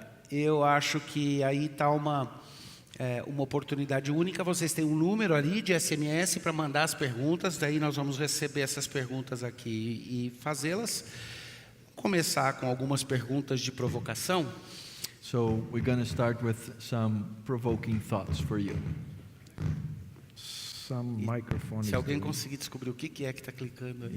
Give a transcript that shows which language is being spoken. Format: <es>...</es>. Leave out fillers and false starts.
<pt>Eu acho que aí está uma oportunidade única. Vocês têm um número ali de SMS para mandar as perguntas, daí nós vamos receber essas perguntas aqui e fazê-las. Começar com algumas perguntas de provocação.</pt> <en>So we're going to start with some provoking thoughts for you. Some microphone.</en> <pt>Se alguém conseguir descobrir o que é que está clicando aí,</pt>